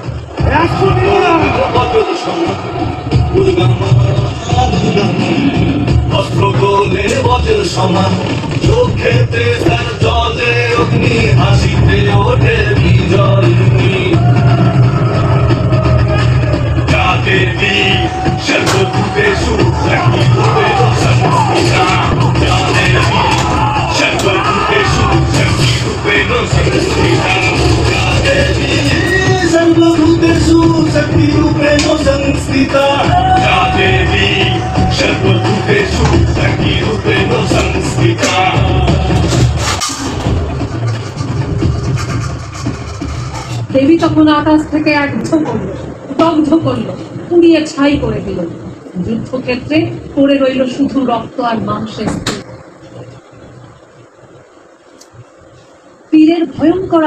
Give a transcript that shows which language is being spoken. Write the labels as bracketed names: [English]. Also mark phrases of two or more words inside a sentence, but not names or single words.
[Bangla] অস্ত্র গোলে বজ্র সমান, চোখেতে তার জলে অগ্নি, হাসিতে ওঠে বিজয়। দেবী সর্বভূতে সুখী হবে সর্বভূতা, সর্বভূতে সুখী রূপে [Sanskrit] संस्थिता या देवी सर्वभूतेषु शक्तिरूपेण संस्थिता या देवी सर्वभूतेषु शक्तिरूपेण संस्थिता [Bangla] দেবী তখন আকাশ থেকে এক দগ্ধ করলো, পুড়িয়ে ছাই করে দিল। যুদ্ধক্ষেত্রে পড়ে রইল শুধু রক্ত আর মাংসের স্তূপ। পীরের ভয়ঙ্কর